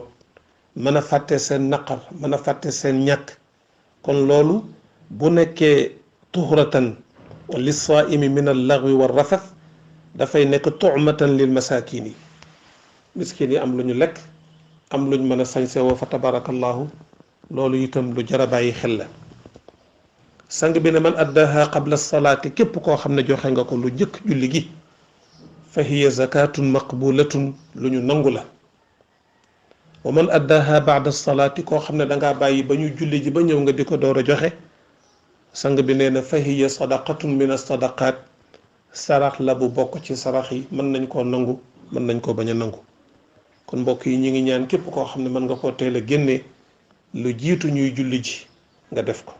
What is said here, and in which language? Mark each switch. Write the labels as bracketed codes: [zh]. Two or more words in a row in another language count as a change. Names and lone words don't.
[wo] mën a fàtte seen naqar mën a fàtte seen ñàkk kon loolu bu nekkee [ar] طهرة للصائم من اللغو والرفث [wo] dafay nekk [ar] طعمة للمساكين [wo] yi miskin yi am lu ñu lekk am luñ mën a sañse woo fa tabarakallahu loolu itam lu jar a bàyyi xel la sang bi ne [ar] من أداها قبل الصلاة [wo] képp koo xam ne joxe nga ko lu njëkk julli gi [ar] فهي زكاة مقبولة [wo] lu ñu nangu la [ar] ومن أداها بعد الصلاة [wo] ko xam ne nga bàyyi ba ñu julli ji ba ñëw nga diko doora joxe sang bi nee na [ar] فهي صدقة من الصدقات [wo] sarax la bu bokk ci sarax yi mën nañ koo nangu mën nañ koo bañ a nangu. kon mbokk yi ñu ngi ñaan képp koo xam ne mën nga koo teel a génne lu jiitu ñuy julli ji nga def ko.